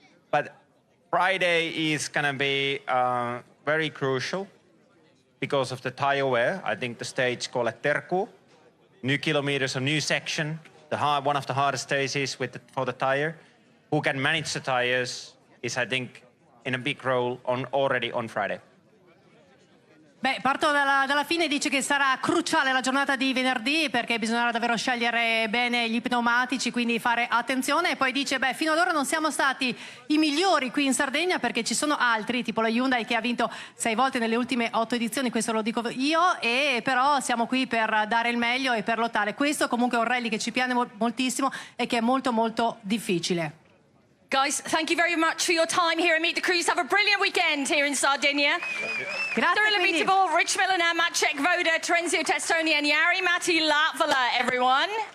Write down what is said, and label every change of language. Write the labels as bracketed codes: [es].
[en] But Friday is going to be very crucial because of the tire wear. I think the stage called Terku, new kilometers, a new section, one of the hardest stages for the tire. Who can manage the tires is, I think, in a big role already on Friday. [it] Beh, parto dalla fine, dice che sarà cruciale la giornata di venerdì perché bisognerà davvero scegliere bene gli pneumatici, quindi fare attenzione. E poi dice, beh, fino ad ora non siamo stati i migliori qui in Sardegna perché ci sono altri, tipo la Hyundai che ha vinto 6 volte nelle ultime 8 edizioni, questo lo dico io, e però siamo qui per dare il meglio e per lottare. Questo comunque è un rally che ci piace moltissimo e che è molto molto difficile. [en] Guys, thank you very much for your time here at Meet the Cruise. Have a brilliant weekend here in Sardinia. Cyril Abiteboul, Rich Milliner, Maciek Voda, Terenzio Testoni and Jari Matti Latvala, everyone.